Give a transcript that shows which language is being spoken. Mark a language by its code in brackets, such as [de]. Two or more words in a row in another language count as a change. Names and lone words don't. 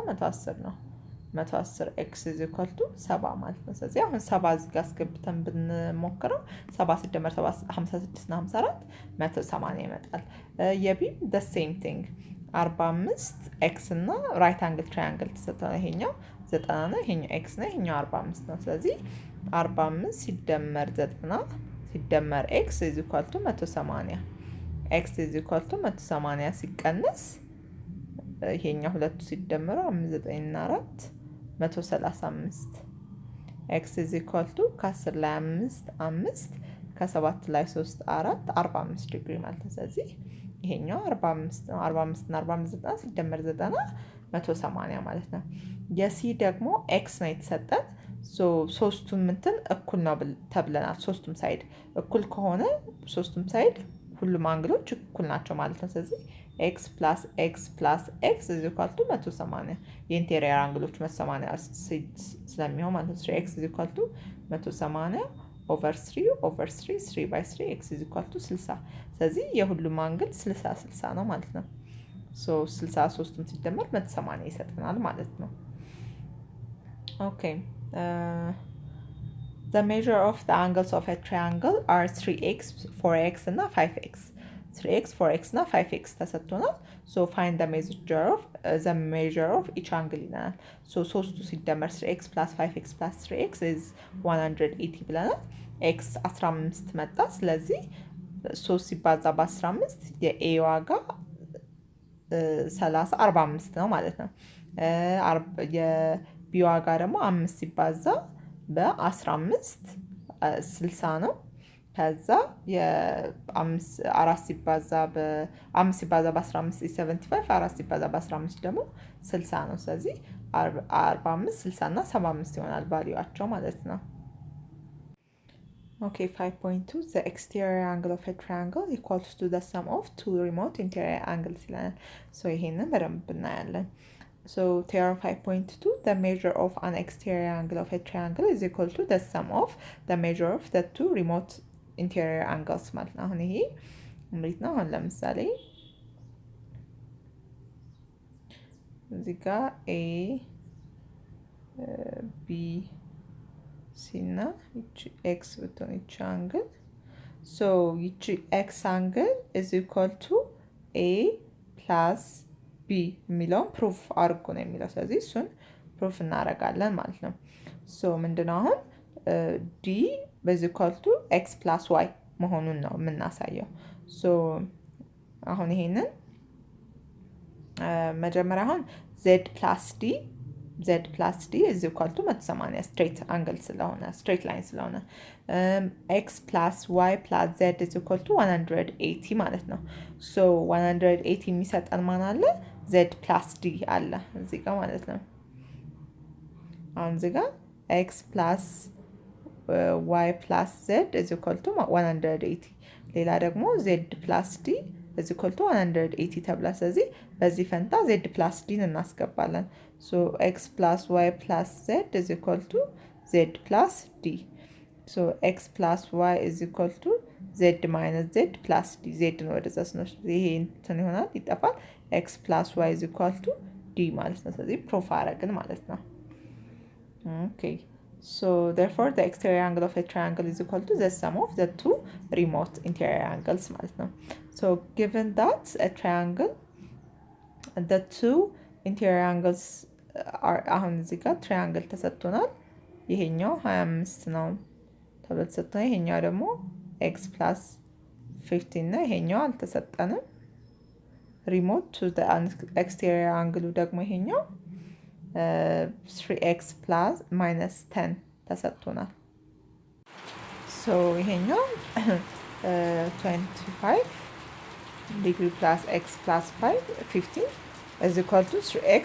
[am] 110 ነው። 110 [en] x is equal to [am] 70 ማለት ነው። ስለዚህ አሁን 70 እዚህ ጋር አስገብተን ብንሞክረው 70 ሲደመር 56 እና 54 180 ይመጣል። የቢም [en] the same thing [am] 45 x እና [en] right angle triangle [am] ተሰጥቷል። ይሄኛው 90 ነው፣ ይሄኛው x ነው፣ ይሄኛው 45 ነው። ስለዚህ 45 ሲደመር 90 ሲደመር [en] x is equal to 180 x is equal to 180 [am] ሲቀነስ ይሄኛው ሁለቱ ሲደመሩ 5 9 እና 4 135 [en] x is equal to [am] ከ10 ላይ 5 ከ7 ላይ 3 4 45 ዲግሪ ማለት ነው። ስለዚህ ይሄኛው 45 ነው። 45 እና 45 90 ሲደመር 90 180 ማለት ነው። የሲ ደግሞ x ነው የተሰጠን። ሶስቱም እንትን እኩል ነው ተብለናል። ሶስቱም ሳይድ እኩል ከሆነ ሶስቱም ሳይድ ሁሉም አንግሎች እኩል ናቸው ማለት ነው። ስለዚህ [en] x plus x plus x is equal to 180 [am] የኢንቴሪየር አንግሎች 180 ስለሚሆን ማለት ነው። [en] x is equal to 180 over 3 3/3 x is equal to 60። [am] ስለዚህ የሁሉም አንግል 60 ነው ማለት ነው። 63ቱም ሲደመር 180 ይሰጠናል ማለት ነው። ኦኬ [en] the measure of the angles of a triangle are 3x 4x እና 5x 3x 4x እና 5x ተሰጥቶናል። so find the measure of each angle ይለናል። [am] ሶስቱ ሲደመር [en] 3x plus 5x plus 3x is 180 [am] ብለናል። x 15 መጣ። ስለዚህ 3 ሲባዛ በ15 የኤ ዋጋ 45 ነው ማለት ነው። የቢ ዋጋ ደግሞ 5 ሲባዛ በ15 60 ነው። ከዛ የ4 ሲባዛ በ5 ሲባዛ በ15 75 4 ሲባዛ በ15 ደግሞ 60 ነው። ስለዚህ [en] 45 60 እና 75 [am] ይሆናል ቫልዩዋቸው ማለት ነው። [en] Okay, 5.2 the exterior angle of a triangle equals to the sum of two remote interior angles [am] ይለናል። ሶ ይሄንን በደንብ እናያለን። [en] So theorem 5.2 the measure of an exterior angle of a triangle is equal to the sum of the measure of the two remote interior angles [am] ማለት ነው። አሁን ይሄ እንዴት ነው? አሁን ለምሳሌ እዚህ ጋር ኤ ቢ ሲ እና ይቺ ኤክስ ብትሆን ይቺ አንግል ሶ ይቺ [en] x angle is equal to a plus b [am] የሚለውን ፕሩፍ አድርጎ ነው የሚለው። ስለዚህ እሱን ፕሩፍ እናደርጋለን ማለት ነው። ሶ ምንድነው አሁን ዲ በዚ [en] equal to x plus y [am] መሆኑን ነው የምናሳየው። ሶ አሁን ይሄንን መጀመሪያ አሁን [en] z plus d z plus d is equal to 180 straight angle ስለሆነ straight line ስለሆነ x plus y plus z is equal to 180 [am] ማለት ነው። [en] so 180 [am] የሚሰጠን ማን አለ? [en] z plus d [am] አለ እዚህ ጋር ማለት ነው። አሁን እዚህ ጋር [en] x plus y plus z is equal to 180 [am] ሌላ ደግሞ [en] z plus d is equal to 180 [am] ተብላ። ስለዚህ በዚህ ፈንታ [en] z plus d [am] እናስገባለን። [en] So x plus y plus z is equal to z plus d. So x plus y is equal to z minus z plus d. [am] z ነው ወደዛ ስንወስድ ይሄ እንትን ይሆናል ይጠፋል። [en] x plus y is equal to d [am] ማለት ነው። ስለዚህ ፕሩፍ አደረግን ማለት ነው። Okay. [en] So therefore the exterior angle of a triangle is equal to the sum of the two remote interior angles [am] ማለት ነው። [en] So given that a triangle the two interior angles are [am] አሁን እዚህ ጋር ትራያንግል ተሰጥቶናል። ይሄኛው 25 ነው ተብሎ ተሰጥቶናል። ይሄኛው ደግሞ x plus 15 ነው። ይሄኛው አልተሰጠንም። [en] remote to the exterior angle [am] ደግሞ ይሄኛው [en] 3x plus minus 10 ተሰጥቶናል። so ይሄኛው 25 degree plus x plus 15 is equal to 3x